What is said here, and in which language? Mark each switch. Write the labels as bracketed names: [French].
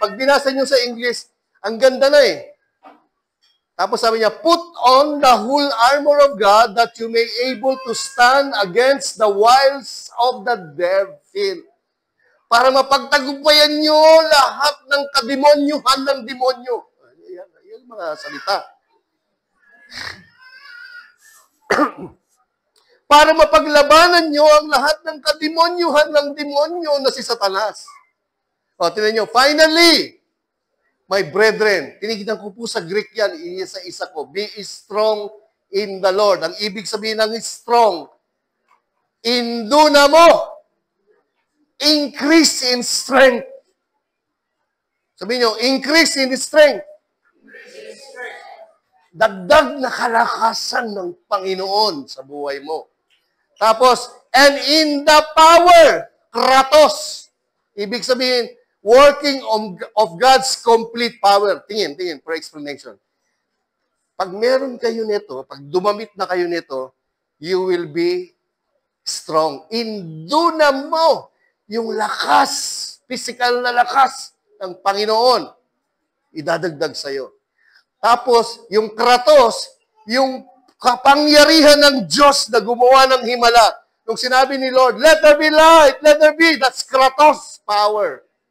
[Filipino] Pag binasa niyo sa English, ang ganda na eh. Tapos sabi niya, [English] put on the whole armor of God that you may able to stand against the wiles of the devil. [Filipino] Para mapagtagumpayan niyo lahat ng kademonyuhan ng demonyo. Yan mga salita. Para mapaglabanan niyo ang lahat ng kademonyuhan ng demonyo na si Satanas. O, tingnan niyo, [English] finally, my brethren, [Filipino] tinignan ko po sa Greek yan, isa-isa ko, [English] be strong in the Lord. [Filipino] Ang ibig sabihin ng strong, indunamo, [English] increase in strength. [Filipino] Sabihin nyo, [English] increase in strength. [Filipino] Dagdag na kalakasan ng Panginoon sa buhay mo. Tapos, [English] and in the power. Kratos. [Filipino] Ibig sabihin, [English] working of God's complete power. [Filipino] Tingin, [English] for explanation. [Filipino] Pag meron kayo nito, pag dumamit na kayo nito, [English] you will be strong. [Filipino] Indunan mo yung lakas, physical na lakas ng Panginoon. Idadagdag sa'yo. Tapos, yung Kratos, yung kapangyarihan ng Diyos na gumawa ng himala. Nung sinabi ni Lord, [English] let there be light, let there be, that's Kratos power.